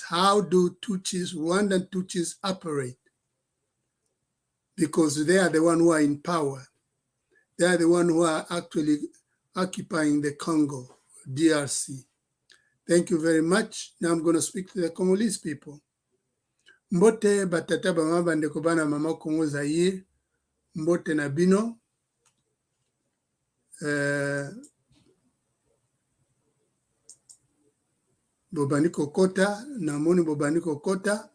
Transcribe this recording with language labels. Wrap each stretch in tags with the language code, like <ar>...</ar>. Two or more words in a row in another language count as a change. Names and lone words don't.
<en>How do Tutsis, Rwandan Tutsis operate? Because they are the one who are in power. They are the one who are actually occupying the Congo, DRC. Thank you very much. Now I'm going to speak to the Congolese people.</en> <ln>Mbote batata bama bandeko bana mama Congo Zaire. Mbote na bino. Bobani kokota, namoni bobani kokota.</ln>